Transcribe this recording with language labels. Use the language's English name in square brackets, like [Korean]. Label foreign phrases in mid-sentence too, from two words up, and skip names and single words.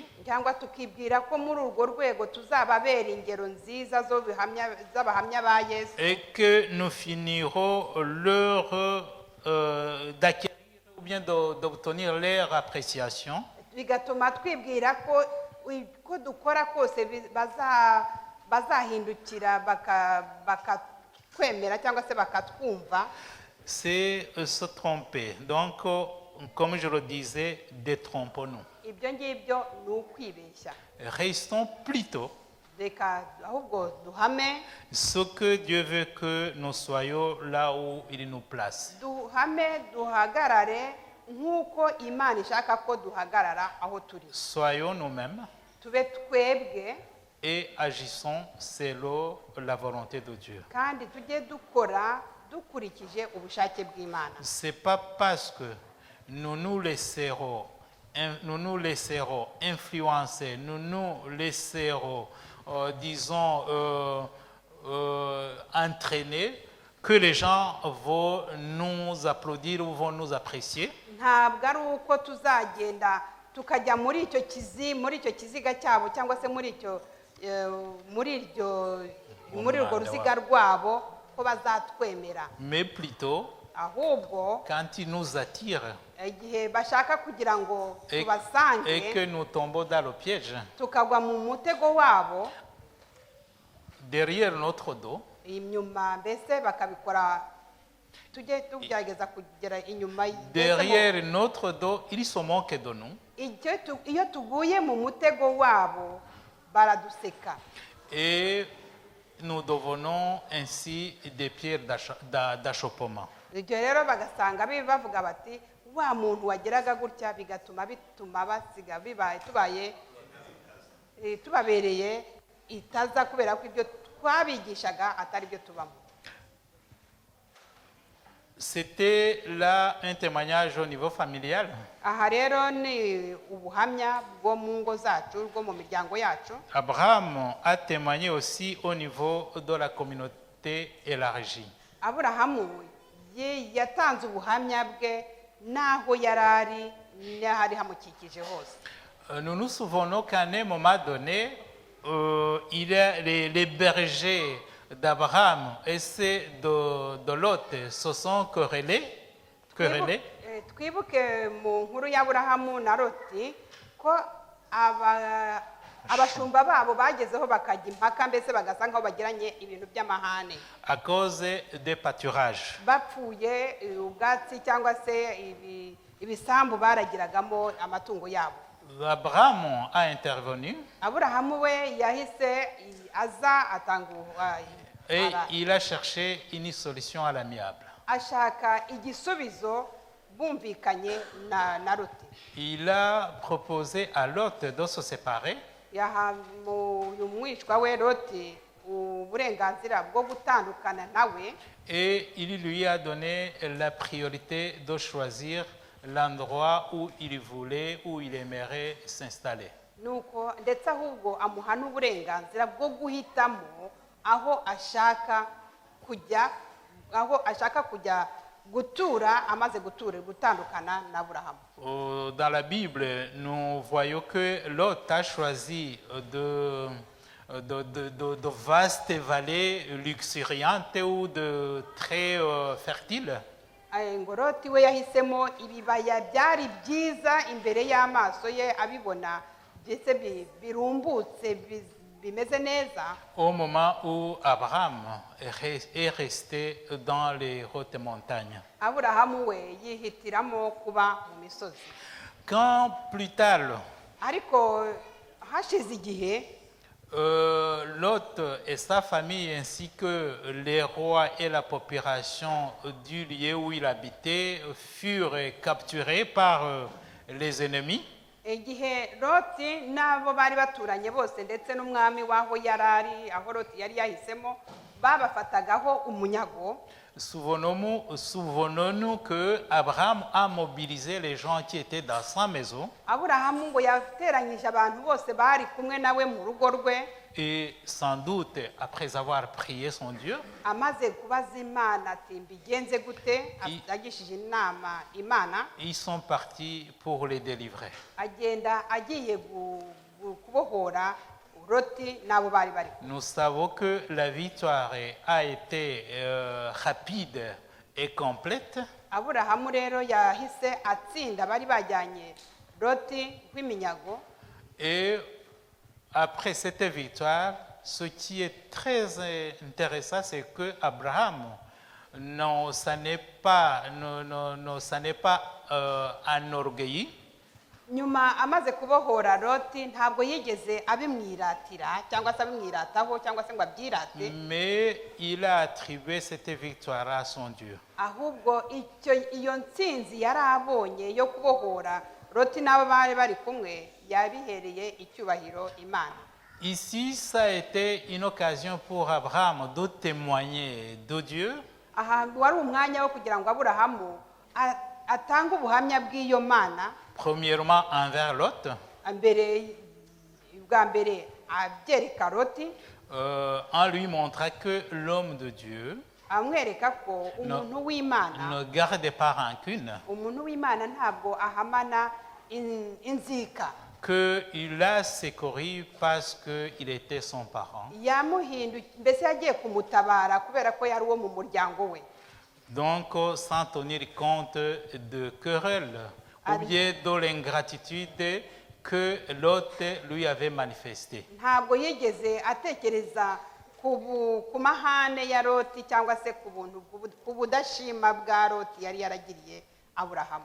[Kinyarwanda] cyangwa tukibwira ko muri urwo rwego tuzababera ingero nziza z'abahamya ba Yesu, [French] et que nous finirons d'acquérir ou bien d'obtenir leur appréciation, [Kinyarwanda] bigatuma twibwira ko dukora kose bazahindukira bakatwemera cyangwa se bakatwumva. [French] c'est se tromper. Donc, comme je le disais, détrompons-nous. [Kinyarwanda] ibyo ngibyo ni ukwibeshya. [French] Restons plutôt [Kinyarwanda] reka ahubwo duhame, [French] ce que Dieu veut que nous soyons là où il nous place. [Kinyarwanda] duhagarare nk'uko Imana ishaka ko duhagarara aho turi. [French] Soyons nous-mêmes [Kinyarwanda] tube twebwe [French] et agissons selon la volonté de Dieu. [Kinyarwanda] kandi tujye dukora dukurikije ubushake bw'Imana. [French] C'est pas parce que nous nous laisserons influencer, nous nous laisserons, entraîner, que les gens vont nous applaudir ou vont nous apprécier. [Kinyarwanda] ntabwo ari uko tuzagenda tukajya muri icyo kiziga cyabo cyangwa se muri urwo ruziga rwabo ko bazatwemera, [French] Mais plutôt, [Kinyarwanda] ahubwo [French] quand ils nous attirent [Kinyarwanda] igihe bashaka kugira ngo et tubasange [French] que nous tombons dans le piège, [Kinyarwanda] tukagwa mu mutego wabo, [French] derrière notre dos, [Kinyarwanda] inyuma mbese bakabikora, tujye tugerageza kugera inyuma. [French] derrière notre dos, ils se moquent de nous. [Kinyarwanda] iyo tuguye mu mutego wabo baraduseka, [French] Et nous devenons ainsi des pierres d'achoppement. [Kinyarwanda] ibyo rero bagasanga bavuga bati wa muntu wageraga gutya, bituma basiga tubabereye itaza, kubera ko ibyo twabigishaga atari byo tubamo. [French] C'était là un témoignage au niveau familial. [Kinyarwanda] aha rero ni ubuhamya bwo mu ngo zacu, bwo mu miryango yacu. [French] Abraham a témoigné aussi au niveau de la communauté élargie. [Kinyarwanda] Aburahamu yatanze ubuhamya bwe n'aho yari ari n'ahari hamukikije hose. [French] Nous nous souvenons qu'à un moment donné, les bergers d'Abraham et ceux de Lot se sont querellés. [Kinyarwanda] Twibuke mu nkuru y'Aburahamu na Loti ko abashumba babo bagezeho bakajya impaka, mbese bagasa nkaho bagiranye ibintu by'amahane [French] à cause des pâturages. [Kinyarwanda] bapfuye ubwatsi cyangwa se ibisambu baragiragamo amatungo yabo. [French] Abraham a intervenu [Kinyarwanda] Aburahamu we yahise aza atanga [French] et il a cherché une solution à l'amiable. [Kinyarwanda] ashaka igisubizo bumvikanye na Loti. [French] Il a proposé à Lot de se séparer [Kinyarwanda] umwishwa we Loti uburenganzira bwo gutandukana nawe, [French] et il lui a donné la priorité de choisir l'endroit où il voulait, où il aimerait s'installer. [Kinyarwanda] nuko ndetse ahubwo amuha n'uburenganzira bwo guhitamo aho ashaka kujya gutura, amaze gutandukana na Aburahamu. [French] Dans la Bible, nous voyons que Lot a choisi de vastes vallées luxuriantes ou de très fertiles. [Kinyarwanda] ngo Loti we yahisemo ibibaya byari byiza imbere y'amaso ye, abibona ndetse birumbutse bimeze neza, [French] Au moment où Abraham est resté dans les hautes montagnes. [Kinyarwanda] Aburahamu we yihitiramo kuba mu misozi. [French] Quand plus tard, [Kinyarwanda] Ariko hashize igihe, [French] Lot et sa famille ainsi que les rois et la population du lieu où il habitait furent capturés par les ennemis. [Kinyarwanda] igihe Loti n'abo bari baturanye bose ndetse n'umwami w'aho yari ari, aho Loti yari yahisemo, babafatagaho umunyago. [French] Souvenons-nous que Abraham a mobilisé les gens qui étaient dans sa maison. [Kinyarwanda] Aburahamu ngo yateranyije abantu bose bari kumwe nawe mu rugo rwe, [French] Et sans doute, après avoir prié son Dieu, [Kinyarwanda] amaze kubaza Imana ati mbigenze gute, agishije inama Imana, [French] ils sont partis pour les délivrer. [Kinyarwanda] agenda agiye kubohora Loti n'abo bari bari. [French] Nous savons que la victoire a été rapide et complète. [Kinyarwanda] Aburahamu rero yahise atsinda bari bajyanye Loti nk'iminyago. [French] Et après cette victoire, ce qui est très intéressant, c'est que Abraham ne s'en est pas enorgueilli. [Kinyarwanda] Nyuma amaze kubohora Loti ntabwo yigeze abimwiratira cyangwa se abimwirataho cyangwa se ngo abyirate, [French] Mais il a attribué cette victoire à son Dieu. [Kinyarwanda] ahubwo iyo ntsinzi yari abonye yo kubohora Loti n'abo bari bari kumwe yabihereye icyubahiro Imana. [French] Ici, ça a été une occasion pour Abraham de témoigner de Dieu. [Kinyarwanda] Ahantu wari umwanya wo kugira ngo Aburahamu atange ubuhamya bw'iyo Mana, [French] Premièrement envers Lot, [Kinyarwanda] bwa mbere abyereka Loti, [French] en lui montrant que l'homme de Dieu [Kinyarwanda] amwereka ko umuntu w'Imana, [French] ne garde pas rancune, [Kinyarwanda] umuntu w'Imana ntabwo ahamana inzika, [French] qu'il a secouru parce qu'il était son parent. [Kinyarwanda] mbese yagiye kumutabara kubera ko yari uwo mu muryango we. [French] Donc, sans tenir compte de querelles ou bien de l'ingratitude que Lot lui avait manifestée. [Kinyarwanda] Ntabwo yigeze atekereza ku mahane ya Loti cyangwa se ku budashima bwa Loti yari yaragiriye Aburahamu.